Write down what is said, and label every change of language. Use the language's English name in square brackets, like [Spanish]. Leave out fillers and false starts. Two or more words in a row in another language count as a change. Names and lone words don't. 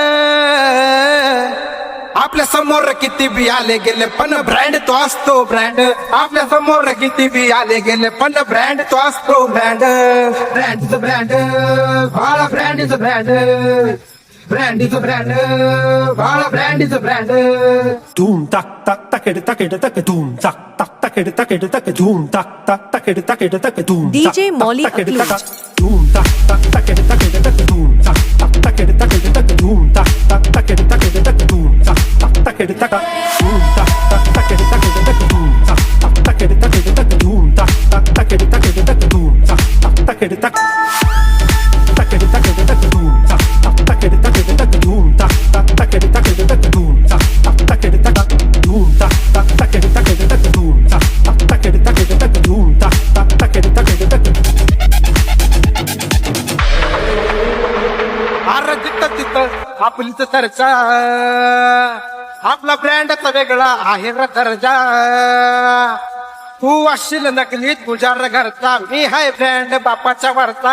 [Marathi] आपल्या समोर किती बी आले गेले पण ब्रँड तो असतो ब्रँड. आपल्या समोर किती बी आले गेले पण ब्रँड तो असतो ब्रँड. [English] brand is brand, भाळा brand is brand. brand is brand, भाळा brand is brand. Doom tak tak takede takede take doom tak tak takede takede take doom tak tak takede takede take doom. DJ Molly takede Akluj. taka doom tak tak takede takede take doom tak tak takede takede take doom tak tak takede takede take doom tak tak takede taka doom tak tak takede takede take doom tak tak takede takede take doom tak tak takede takede take doom tak tak takede tak takede takede take doom tak tak takede takede take doom tak tak takede takede take doom tak tak takede taka doom tak tak takede takede take doom tak tak takede takede take doom tak tak takede takede take. [Marathi] अरे जिथं तिथं आपलीच चर्चा, आपला ब्रँडचा वेगळा आहे रे दर्जा. तू असशील नकली तुझ्या रे घरचा, मी हाय ब्रँड बापाच्या वरचा.